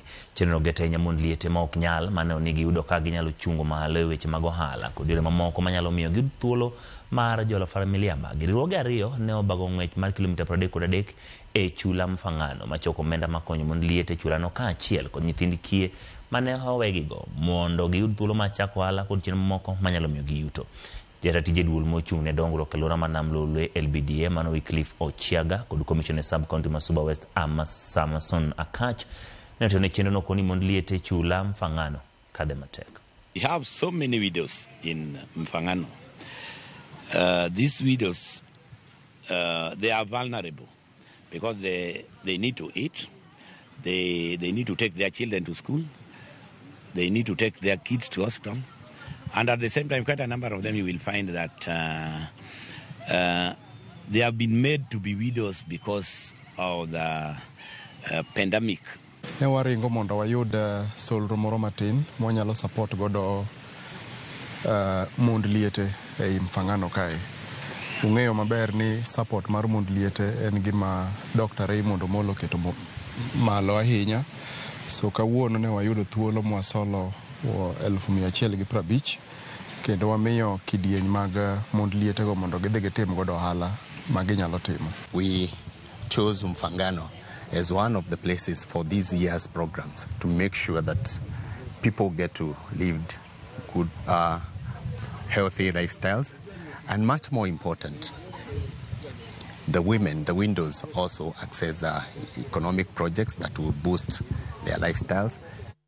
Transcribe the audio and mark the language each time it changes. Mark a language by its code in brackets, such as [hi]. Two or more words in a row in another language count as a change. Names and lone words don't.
[luo] Chenro gete nya mond liete ma ok nyal maneno ni giyudo ka ginyalo chungo malo e weche mag ohala kod yore mamoko manyalo miyo giyud thuolo mar jolo familia mag riwruoge ariyo ne obago ng'wech mar kilomita 33 e chula mfangano machoko omenda makonyo mond liete chula no kaachiel kod nyithind kie mane owegigo mondo giyud thuolo mar chako ohala kod chenro mamoko manyalo miyo giyuto. Jaratije duol mochung' ne dongruok e alwora ma Nam Lolwe LBDA mano Wycliffe Ochiaga kod Commissioner Sub County ma Suba West Samason Akach ne otene chenro no koni mond liete chula mfangano kadhe matek. [en] We have so many widows in Mfangano. These widows, they are vulnerable because they need to eat, they need to take their children to school, they need to take their kids to hospital, and at the same time, quite a number of them you will find that they have been made to be widows because of the pandemic. [luo] Ne waringo mondo wayud solro moro matin mwanyalo support godo mond liete e Mfangano kae. Ung'eyo maber ni support mar mond liete en gima Dr. Raymond Omolo keto malo ahinya. So kawuono ne wayudo thuolo mwasolo 150 kendo wamiyo kidieny mag mond liete go mondo gidhi gitim godo ohala maginyalo timo. [en] We chose Mfangano as one of the places for this year's programs to make sure that people get to live good, healthy lifestyles, and much more important, the women, the widows also access economic projects that will boost their lifestyles